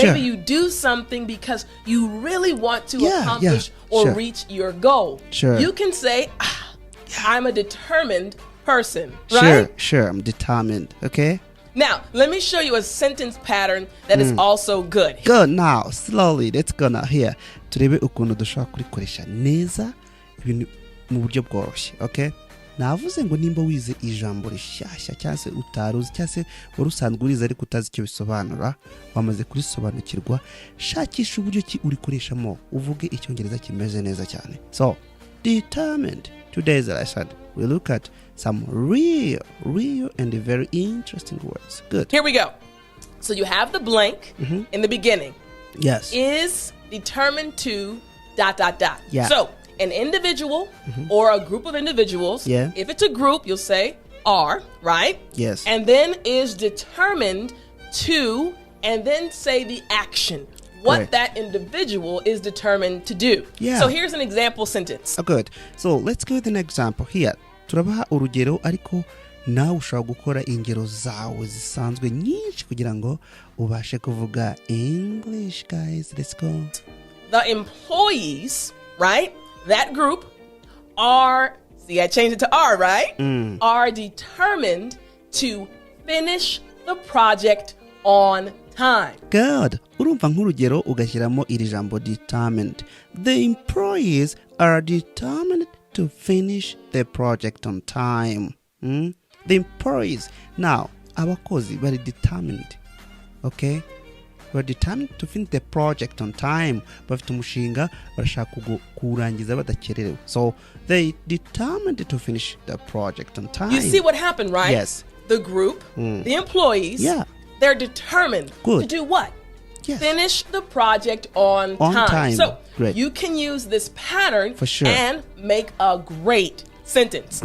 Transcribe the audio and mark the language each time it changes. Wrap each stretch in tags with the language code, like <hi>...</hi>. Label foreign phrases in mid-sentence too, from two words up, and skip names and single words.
<en>Maybe you do something because you really want to accomplish or Sure. reach your goal. Sure. You can say, I'm a determined person, right? Sure, I'm determined, okay? Now, let me show you a sentence pattern that is also good. Good, now, slowly, let's go now here.</en> <rw>Turebe ukuntu dushobora kurikoresha neza ibintu mu buryo bworoshye, okay? Navuze ngo nimba wize ijambo rishyashya cyangwa se utaruzi cyangwa se wari usanzwe urize ariko utazi icyo bisobanura, wamaze kurisobanukirwa, shakisha uburyo ki urikoreshamo uvuge icyongereza kimeze neza cyane.</rw> <en>So, determined. Today's lesson, we look at some real and very interesting words. Good. Here we go. So you have the blank in the beginning. Yes. Is determined to ... Yeah. So an individual or a group of individuals, Yeah. if it's a group, you'll say are, right? Yes. And then is determined to, and then say the action. What Right. that individual is determined to do. Yeah. So here's an example sentence. Oh, good. So let's go with an example here.</en> <rw>Turabaha urugero ariko nawe ushobora gukora ingero zawe zisanzwe nyinshi kugira ngo ubashe kuvuga English, guys.</rw> <en>Let's go. The employees, right? That group are, see, I changed it to are, right? Are determined to finish the project on time. Good.</en> <rw>Urumva nk'urugero ugashyiramo iri jambo determined.</rw> <en>The employees are determined to finish the project on time. The employees. Now,</en> <rw>abakozi bari determined.</rw> <en>Okay? We're determined to finish the project on time.</en> <rw>Bafite umushinga barashaka kurangiza badakererewe.</rw> <en>So, they determined to finish the project on time. You see what happened, right? Yes. The group, the employees, Yeah. they're determined Good. to do what? Yes. Finish the project on time. So Great. you can use this pattern For sure. and make a great sentence.</en>